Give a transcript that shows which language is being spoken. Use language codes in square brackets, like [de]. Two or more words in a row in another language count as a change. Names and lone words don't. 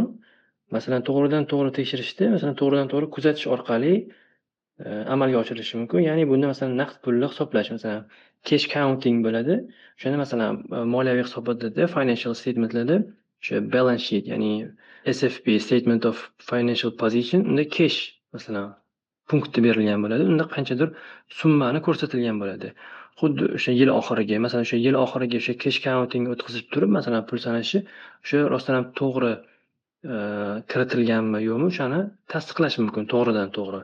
[uz] Masalan, to'g'ridan-to'g'ri tekshirishda, masalan, to'g'ridan-to'g'ri kuzatish orqali amalga oshirilishi mumkin. Ya'ni bunda masalan naqd pulni hisoblash, masalan, [en] cash counting [uz] bo'ladi. O'shanda masalan moliyaviy hisobotlarda, [en] financial statementlarda [uz] o'sha [en] balance sheet, [uz] ya'ni SFP, [en] statement of financial position, [uz] unda cash masalan punkti berilgan bo'ladi. Unda qanchadir summani ko'rsatilgan bo'ladi. Xuddi o'sha yil oxiriga, masalan, o'sha yil oxiriga o'sha [en] cash counting [uz] o'tkazib turib, masalan, pul sanashi o'sha rostdan ham to'g'ri kiritilganmi yo'qmi, o'shani tasdiqlash mumkin to'g'ridan-to'g'ri.